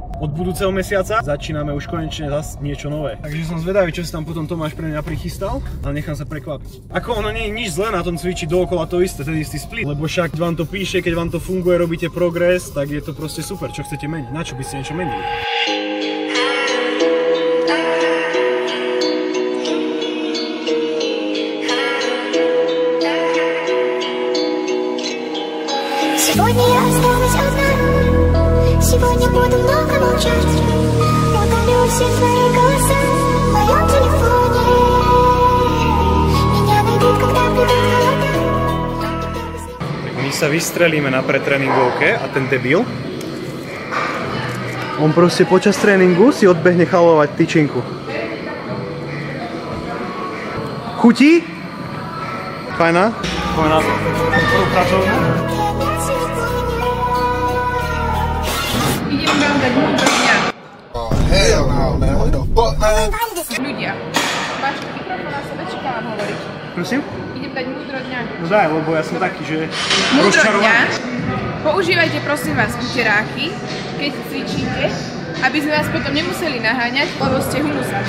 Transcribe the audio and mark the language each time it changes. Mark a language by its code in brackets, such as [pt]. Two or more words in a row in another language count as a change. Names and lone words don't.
[sk] Od budúceho mesiaca začíname už konečne zase niečo nové. Takže som zvedavý, čo si tam potom Tomáš pre mňa prichystal, ale nechám sa prekvapiť. Ako ono nie je nič zlé na tom cvičiť dookola to isté, ten istý split, lebo však vám to píše, keď vám to funguje, robíte progres, tak je to proste super. Čo chcete meniť? Na čo by ste niečo menili? [ru] Сегодня я осталась одна, сегодня буду много молчать. Удалю все твои голоса в моем телефоне. Меня найдут, когда придут холода. [sk] Tak my sa vystrelíme na pretréningovke a ten debil, on proste počas tréningu si odbehne chalovať tyčinku. Chutí? Fajná? Fajná. Prvú pracovnú? Idem vám dať múdro dňa. [en] Oh, hell no, man. What the fuck, man? [sk] Ľudia, máš mikrofón na sebe, či mám hovoriť? Prosím? Idem dať múdro dňa. No daj, lebo ja som taký, že Múdro dňa. Používajte prosím vás uteráky, keď cvičíte, aby sme vás potom nemuseli naháňať, lebo ste humusáci.